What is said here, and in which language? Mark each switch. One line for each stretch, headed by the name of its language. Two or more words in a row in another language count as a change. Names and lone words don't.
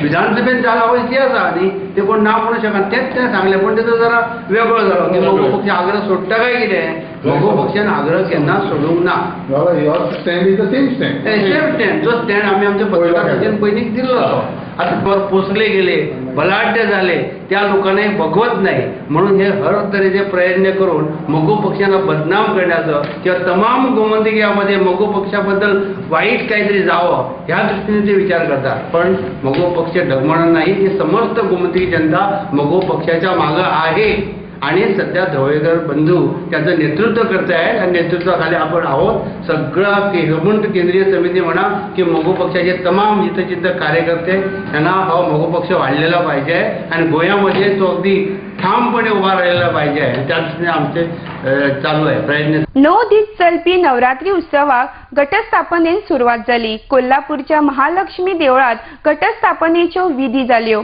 Konkani: विधानसभेन जालो हो इतिहास आसा न्ही ते कोण ना म्हणूंक शकना तेंच सांगलें. पण तेजो जरा वेगळो जालो की मोगो पक्ष आग्रह सोडटा काय कितें. मोगो पक्षान आग्रह केन्ना सोडूंक ना. सेम जो स्टँड आमी आमच्या पत्रकारांचेर पयलींच दिल्लो तो
Marathi: आता पोसले गेले बलाढ्य झाले त्या लोकांना बघवत नाही म्हणून हे हर तऱ्हेचे प्रयत्न करून मोगो पक्षांना बदनाम करण्याचं किंवा तमाम गोमंतकीयामध्ये मोगो पक्षाबद्दल वाईट काहीतरी जावं ह्या दृष्टीने ते विचार करतात. पण मोगो पक्ष डगमळणार नाही. हे समस्त गोमंतकी जनता मोगो पक्षाच्या मागं आहे. आणि सध्या ढवळेकर बंधू त्याचं नेतृत्व करत आहेत आणि नेतृत्वाखाली आपण आहोत. सगळा केंद्रीय समिती म्हणा की मोगो पक्षाचे तमाम जिथं कार्यकर्ते यांना हा मोगो पक्ष वाढलेला पाहिजे आणि गोव्यामध्ये तो अगदी ठामपणे उभा राहिलेला पाहिजे. त्या दृष्टीने आमचे चालू आहे प्रयत्न.
Konkani: 9 दीस चलपी नवरात्री उत्सवाक घटस्थापनेन सुरवात जाली. कोल्हापूरच्या महालक्ष्मी देवळात घटस्थापनेच्यो विधी जाल्यो.